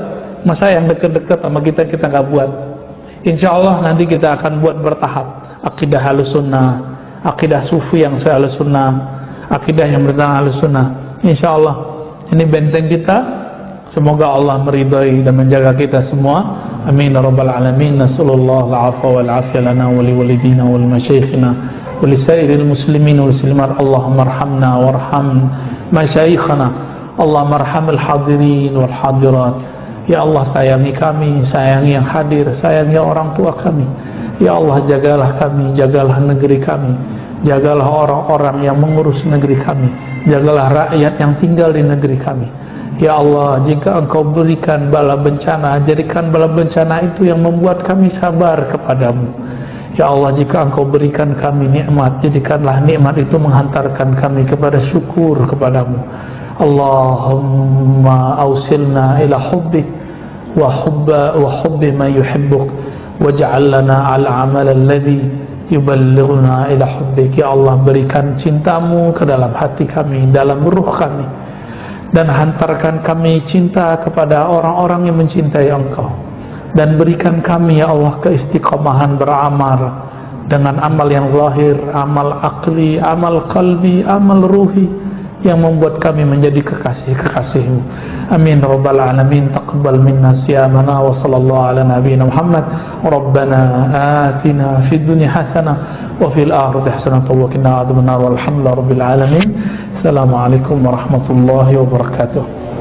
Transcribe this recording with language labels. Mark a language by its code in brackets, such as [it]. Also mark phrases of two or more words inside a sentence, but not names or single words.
[id] Masa yang deket-deket sama kita nggak buat? [ar] إن شاء الله [id] nanti kita akan buat bertahap. Akidah Ahlussunnah, akidah Sufi yang saya Ahlussunnah, akidah yang bertentang Ahlussunnah. [ar] إن شاء الله [id] ini benteng kita. Semoga Allah meridai dan menjaga kita semua. [ar] آمين يا رب العالمين. نسأل الله العفو والعافية لنا ولوالدينا ولمشايخنا ولسائر المسلمين والمسلمات. اللهم ارحمنا وارحم مشايخنا. اللهم ارحم الحاضرين والحاضرات. [id] Ya Allah, sayangi kami, sayangi yang hadir, sayangi orang tua kami. Ya Allah, jagalah kami, jagalah negeri kami, jagalah orang-orang yang mengurus negeri kami, jagalah rakyat yang tinggal di negeri kami. Ya Allah, jika Engkau berikan bala bencana, jadikan bala bencana itu yang membuat kami sabar kepadamu. Ya Allah, jika Engkau berikan kami nikmat, jadikanlah nikmat itu menghantarkan kami kepada syukur kepadamu. [ar] اللهم أوصلنا إلى حبك وحب من يحبك واجعل لنا العمل الذي يبلغنا إلى حبك. [id] Ya Allah, berikan cintamu ke dalam hati kami, dalam ruh kami, dan hantarkan kami cinta kepada orang-orang yang mencintai Engkau, dan berikan kami ya Allah keistiqomahan beramal dengan amal yang zahir, amal akli, amal qalbi, amal ruhi yang membuat kami menjadi kekasih-kekasih-Mu. [ar] آمين رب العالمين. تقبل منا صيامنا وصلى الله على نبينا محمد. ربنا آتنا في الدنيا حسنة وفي الآخرة حسنة وقنا عذاب النار. والحمد لله رب العالمين. السلام عليكم ورحمة الله وبركاته.